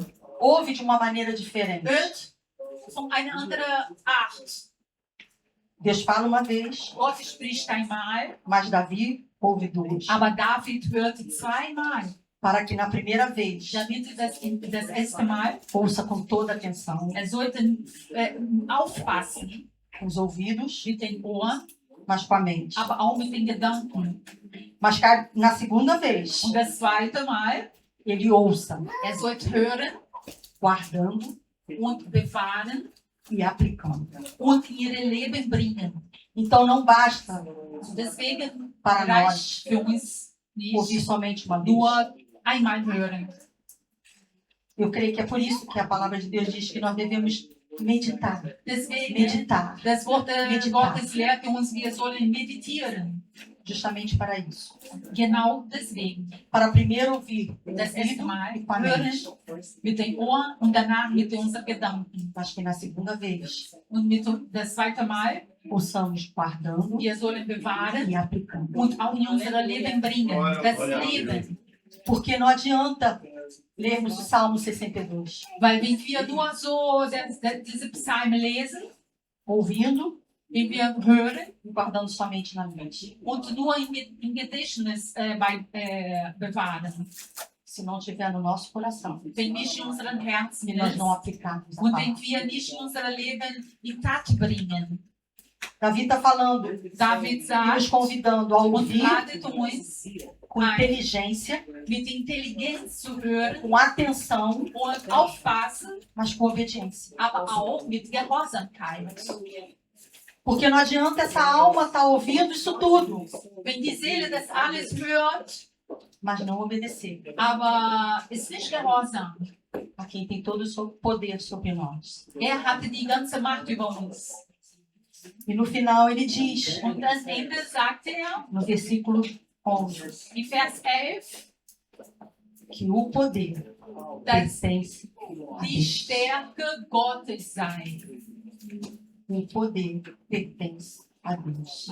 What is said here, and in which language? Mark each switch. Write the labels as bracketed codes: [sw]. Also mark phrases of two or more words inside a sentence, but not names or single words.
[pt] Ouve de uma maneira diferente. [de] Hört von einer anderen Art. [pt] Deus fala uma vez, [de] Gott spricht einmal, [pt] mas Davi ouve duas. [de] aber David hört zweimal, [pt] Para que na primeira vez [de] damit das erste Mal, [pt] ouça com toda atenção [de] sollten aufpassen [pt] os ouvidos, [de] mit den Ohren, [pt] mas com a mente. [de] aber auch mit den Gedanken. [pt] Mas na segunda vez, [de] Und das zweite Mal, [pt] ele ouça, [de] sollte hören [pt] guardando [de] und bewahren [pt] e aplicando. [de] und in ihr Leben bringen. [pt] Então não basta [de] Deswegen [pt] para nós [de] reicht für uns [pt] ouvir [de] nicht [pt] somente uma vez. [de] nur einmal hören. [pt] Eu creio que é por isso que a palavra de Deus diz que nós devemos meditar. [de] Deswegen, [pt] Meditar. [de] das Wort [pt] Meditar. [de] Gottes lehrt uns, wir sollen meditieren. [pt] Justamente para isso. [de] Genau deswegen. [pt] Para primeiro ouvir [de] Das erste [pt] ouvido [de] Mal [pt] e com a [de] hören [pt] mente. [de] mit den Ohren und danach mit unseren Gedanken. [pt] Mas que na segunda vez [de] Und das zweite Mal, [pt] ouçamos guardando [de] wir sollen bewahren [pt] e aplicando. [de] und auch in unser Leben bringen. Das Leben. [pt] Porque não adianta lermos o Salmo 62, [de] Weil wenn wir nur so diese Psalmen lesen, [pt] ouvindo [de] wenn wir hören [pt] e guardando somente na mente. [de] und nur im Gedächtnis bewahren, [pt] Se não tiver no nosso coração [de] wenn nicht in unseren Herzen [pt] e nós [de] ist [pt] não aplicarmos a [de] und [pt] palavra. [de] wenn wir nicht unser Leben in Tat bringen. [pt] Davi está falando [de] David [pt] e nos [de] sagt [pt] convidando a [de] und [pt] ouvir [de] ladet uns [pt] com inteligência, [de] mit Intelligenz zu hören [pt] com atenção, [de] und aufpassen, [pt] mas com obediência. [de] aber auch mit Gehorsamkeit. [pt] Porque não adianta essa alma estar ouvindo isso tudo, [de] Wenn die Seele das alles hört, [pt] mas não obedecer [de] aber ist nicht gehorsam, [pt] a quem tem todo o poder sobre nós. [de] hatte die ganze Macht über uns. [pt] E no final ele diz, [de] Und am Ende sagt [pt] no versículo 11, [de] in Vers 11, [pt] que o poder [de] dass [pt] pertence a [de] die [pt] Deus. [de] Stärke Gottes sei. [pt] O poder pertence a Deus.